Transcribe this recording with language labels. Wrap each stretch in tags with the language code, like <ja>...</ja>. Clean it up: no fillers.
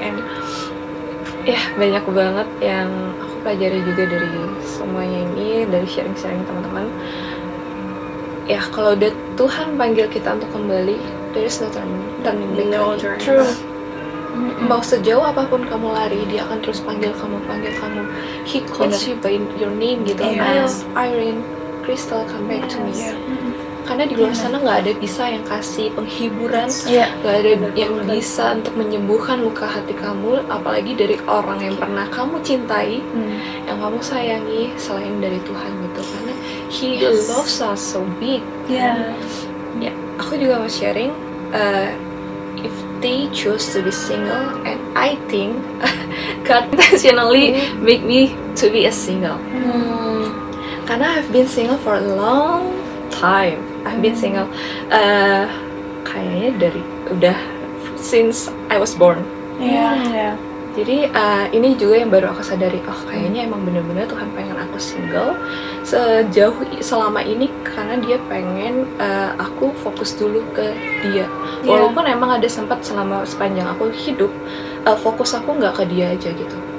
<id>And banyak banget yang aku pelajari juga dari semuanya ini, dari sharing-sharing teman-teman. Ya kalau udah Tuhan panggil kita untuk kembali,</id> <en>there is no turning back. True.</en> <id>Mau sejauh apapun kamu lari, dia akan terus panggil kamu.</id> <en>He calls you by your name gitu.</en> <id>Ayo,</id> <en>Irene, Crystal, come back to me.</en> <id>Karena di luar sana nggak ada bisa yang kasih penghiburan, nggak ada yang bisa untuk menyembuhkan luka hati kamu, apalagi dari orang yang pernah kamu cintai, yang kamu sayangi selain dari Tuhan gitu. Karena</id> <en>He loves us so big.</en> <id>Aku juga mau sharing.</id> <en>If they choose to be single, and I think God intentionally make me to be a single.</en> <id>Karena</id> <en>I've been single for a long time. I've been single</en> <id>kayaknya dari udah</id> <en>since I was born.</en> <id>Jadi ini juga yang baru aku sadari, kayaknya emang bener-bener Tuhan pengen aku single selama ini karena dia pengen aku fokus dulu ke dia. Walaupun emang ada sempat sepanjang aku hidup fokus aku nggak ke dia aja gitu.</id>